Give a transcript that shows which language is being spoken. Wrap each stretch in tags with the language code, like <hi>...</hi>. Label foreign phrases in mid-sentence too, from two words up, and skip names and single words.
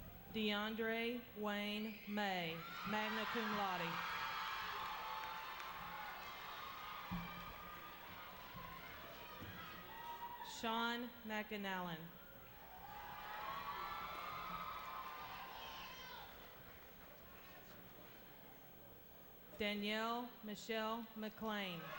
<en>DeAndre Wayne May, magna cum laude. Sean McAnallen. Danielle Michelle McLean.</en>